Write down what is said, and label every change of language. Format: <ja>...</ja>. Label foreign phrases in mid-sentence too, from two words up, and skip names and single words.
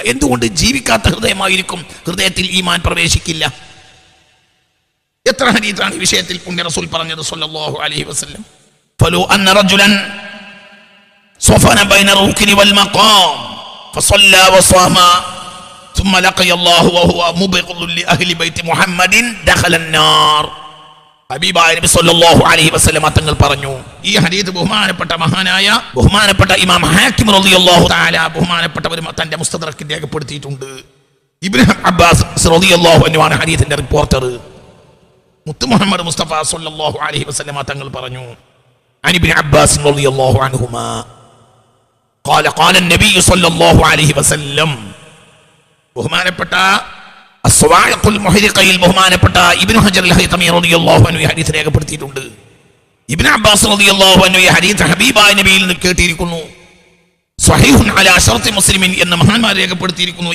<ml>എന്തുകൊണ്ട്? ജീവിക്കാത്ത ഹൃദയമായിരിക്കും. ഹൃദയത്തിൽ ഈമാൻ പ്രവേശിക്കില്ല. എത്ര ഹദീസാണ് ഈ വിഷയത്തിൽ പുണ്യ റസൂൽ പറഞ്ഞത്</ml> <ar>صلى الله عليه وسلم. فلو أن رجلا صفن بين الركن والمقام فصلى وصام ثم لقي الله وهو مبغض لاهل بيت محمد دخل النار.</ar> <ml>ഹബീബായ നബി</ml> <ar>صلى الله عليه وسلم</ar> <ml>തങ്ങൾ പറഞ്ഞു. ഈ ഹദീസ് ബഹുമാനപ്പെട്ട ഇമാം ഹാക്കിം</ml> <ar>رضي الله تعالى</ar> <ml>ബഹുമാനപ്പെട്ടവർ തന്റെ മുസ്തദറക്കിൽ രേഖപ്പെടുത്തിയിട്ടുണ്ട്. ഇബ്നു അബ്ബാസ്</ml> <ar>رضي الله عنه</ar> <ml>ആണ് ഹദീസിന്റെ റിപ്പോർട്ടർ. മുത്ത് മുഹമ്മദ് മുസ്തഫ</ml> <ar>صلى الله عليه وسلم</ar> <ml>തങ്ങൾ പറഞ്ഞു.</ml> <ar>عن ابن عباس رضي الله عنهما قال قال النبي صلى الله عليه وسلم.</ar> <ml>ബഹുമാനപ്പെട്ട അസ്വാഇഖുൽ മുഹരിഖയിൽ ബഹുമാനപ്പെട്ട ഇബ്നു ഹജർ അൽ ഹൈതമി</ml> <ar>رضي الله عنه</ar> <ml>ഈ ഹദീസ് രേഖപ്പെടുത്തിയിട്ടുണ്ട്. ഇബ്നു അബ്ബാസ്</ml> <ar>رضي الله عنه</ar> <ml>ഈ ഹദീസ് ഹബീബായ നബിയിൽ നിന്ന് കേട്ടിരിക്കുന്നു.</ml> <ar>صحيح على شرط مسلم</ar> <ml>എന്ന മഹാന്മാർ രേഖപ്പെടുത്തിയിരിക്കുന്നു.</ml>